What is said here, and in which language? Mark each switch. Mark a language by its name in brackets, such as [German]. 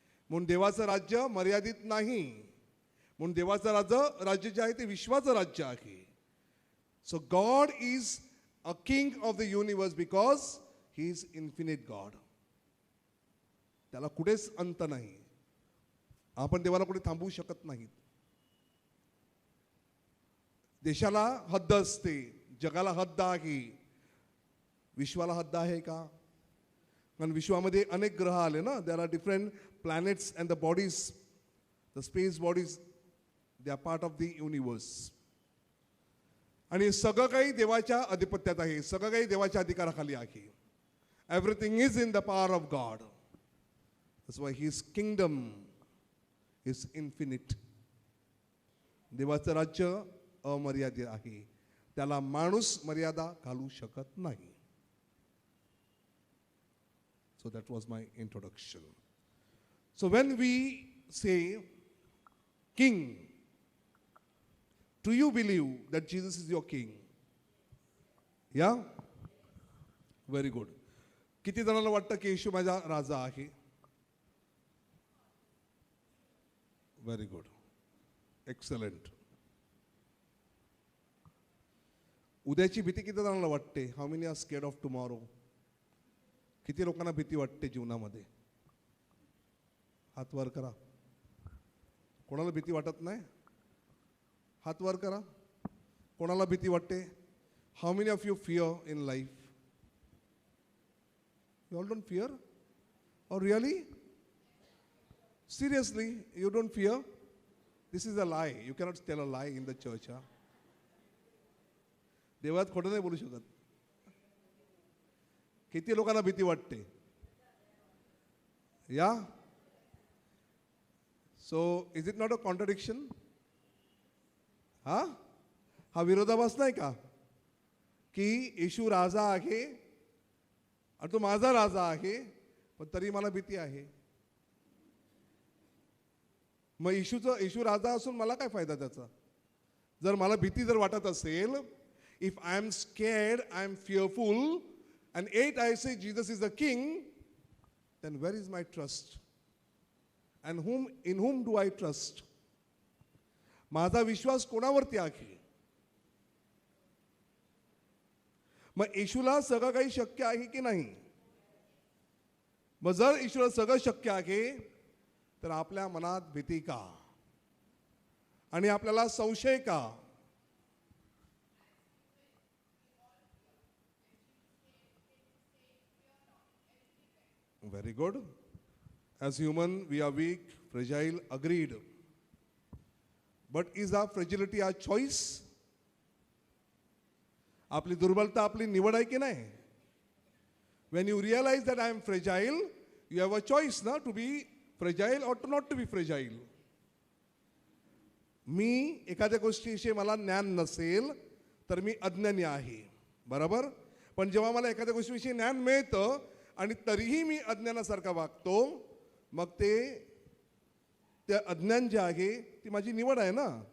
[Marathi] म्हणून देवाचं राज्य मर्यादित नाही. म्हणून देवाचं राज्य जे आहे ते विश्वाचं राज्य आहे. [English] So God is a king of the universe because he is infinite God. [Marathi] त्याला कुठेच अंत नाही. आपण देवाला कुठे थांबवू शकत नाहीत. देशाला हद्द असते, जगाला हद्द आहे. विश्वाला हद्द आहे का? कारण विश्वामध्ये अनेक ग्रह आले ना. [English] There are different planets and the bodies, the space bodies, they are part of the universe. [Marathi] आणि सगळं काही देवाच्या अधिपत्यात आहे, सगळं काही देवाच्या अधिकाराखाली आहे. [English] Everything is in the power of God. That's why his kingdom is infinite. [Marathi] देवाचं राज्य अमर्यादित आहे. त्याला माणूस मर्यादा घालू शकत नाही. [English] So that was my introduction. So when we say king, Do you believe that Jesus is your king? Yeah? Very good. [Marathi] किती जणांना वाटतं की येशू माझा राजा आहे? [English] Very good. Excellent. [Marathi] उद्याची भीती किती जणांना वाटते? [English] How many are scared of tomorrow? [Marathi] किती लोकांना भीती वाटते जीवनामध्ये? हात वर करा. कोणाला भीती वाटत नाही? हात वर करा. कोणाला भीती वाटते? [English] How many of you fear in life? You all don't fear? Oh, really? Seriously, you don't fear? This is a lie. You cannot tell a lie in the church. Huh? [Marathi] देवात खोटं नाही बोलू शकत. किती लोकांना भीती वाटते? [English] Yeah? So, is it not a contradiction? [Marathi] हा विरोधाभास नाही का? की येशू राजा आहे आणि तो माझा राजा आहे, पण तरी मला भीती आहे. मग येशू राजा असून मला काय फायदा त्याचा? जर मला भीती जर वाटत असेल, [English] if I am scared, I am fearful, and yet I say Jesus is the king, then where is my trust? And in whom do I trust? [Marathi] माझा विश्वास कोणावरती आहे? मग येशूला सगळं काही शक्य आहे की नाही? मग जर येशूला सगळं शक्य आहे, तर आपल्या मनात भीती का? आणि आपल्याला संशय का? [English] Very good. As human, we are weak, fragile, agreed. But is our fragility our choice? [Marathi] आपली दुर्बलता आपली निवड आहे की नाही? [English] When you realize that I am fragile, you have a choice na to be fragile or to not to be fragile. [Marathi] मी एखाद्या गोष्टीविषयी मला ज्ञान नसेल तर मी अज्ञानी आहे, बरोबर? पण जेव्हा मला एखाद्या गोष्टीविषयी ज्ञान मिळतं आणि तरीही मी अज्ञानासारखा वागतो, मग ते अज्ञान जे आहे ती माझी निवड आहे ना.